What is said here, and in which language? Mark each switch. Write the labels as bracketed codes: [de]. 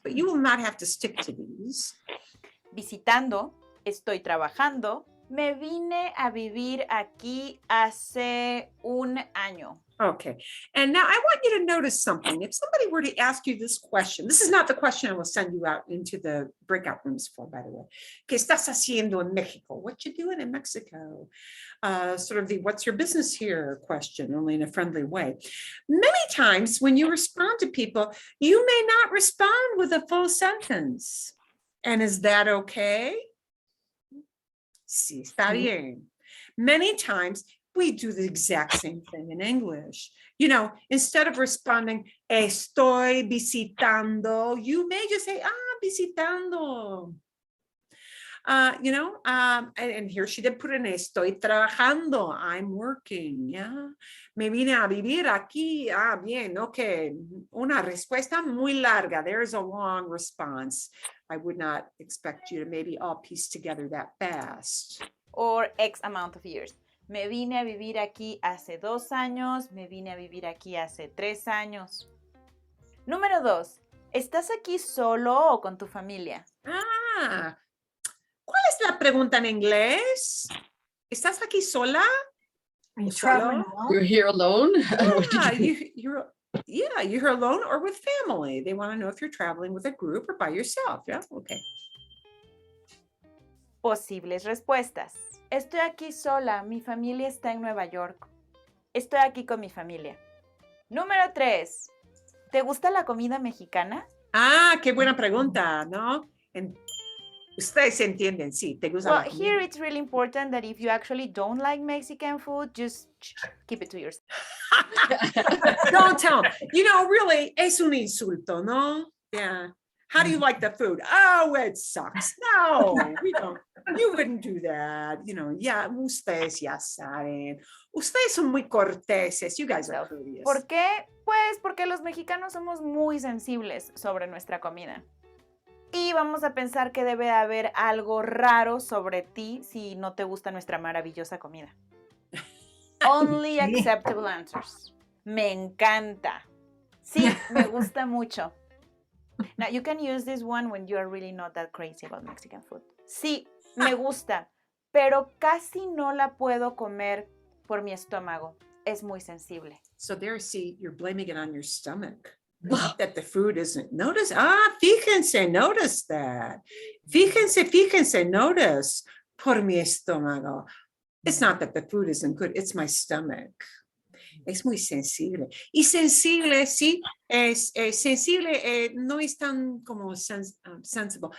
[en] But you will not have to stick to these. [es] Visitando, estoy trabajando, me vine a vivir aquí hace un año. [en] Okay. And now I want you to notice something. If somebody were to ask you this question, this is not the question I will send you out into the breakout rooms for, by the way. [es] ¿Qué estás haciendo en Mexico? [en] What you doing in Mexico? Sort of the what's your business here question, only in a friendly way. Many times when you respond to people, you may not respond with a full sentence. And is that okay? [es] Sí, está bien. [en] Many times we do the exact same thing in English. Instead of responding, [es] estoy visitando, [en] you may just say, [es] visitando. [en] And here she did put in [es] estoy trabajando, [en] I'm working, yeah. [es] Me vine a vivir aquí, bien, okay. Una respuesta muy larga, [en] there's a long response. I would not expect you to maybe all piece together that fast. Or X amount of years. [es] Me vine a vivir aquí hace 2 años, me vine a vivir aquí hace 3 años. Número 2. ¿Estás aquí solo o con tu familia? ¿Cuál es la pregunta en inglés? ¿Estás aquí sola? [en] Are you traveling alone? You're here alone? You're here alone or with family. They want to know if you're traveling with a group or by yourself. Yeah, okay. [es] Posibles respuestas. Estoy aquí sola, mi familia está en Nueva York. Estoy aquí con mi familia. Número 3. ¿Te gusta la comida mexicana? Qué buena pregunta, ¿no? Ustedes entienden, sí, te gusta la comida. [en] Here it's really important that if you actually don't like Mexican food, just keep it to yourself. Don't tell them. Really, [es] es un insulto, ¿no? [en] Yeah. How do you like the food? Oh, it sucks. No, we don't. You wouldn't do that. [es] Ya, ustedes ya saben. Ustedes son muy corteses. [en] You guys are courteous. [es] ¿Por qué? Pues porque los mexicanos somos muy sensibles sobre nuestra comida. Y vamos a pensar que debe haber algo raro sobre ti si no te gusta nuestra maravillosa comida. [en] Only [es] Sí. [en] acceptable answers. [es] Me encanta. Sí, me gusta mucho. [en] Now, you can use this one when you are really not that crazy about Mexican food. [es] Sí, me gusta, pero casi no la puedo comer por mi estómago. Es muy sensible. [en] So there, see, you're blaming it on your stomach. Not that the food isn't. Notice, [es] fíjense, [en] notice that. [es] Fíjense, [en] notice. [es] Por mi estómago. [en] It's not that the food isn't good, it's my stomach. [es] Es muy sensible. Y sensible, sí, sensible no es tan como sensible.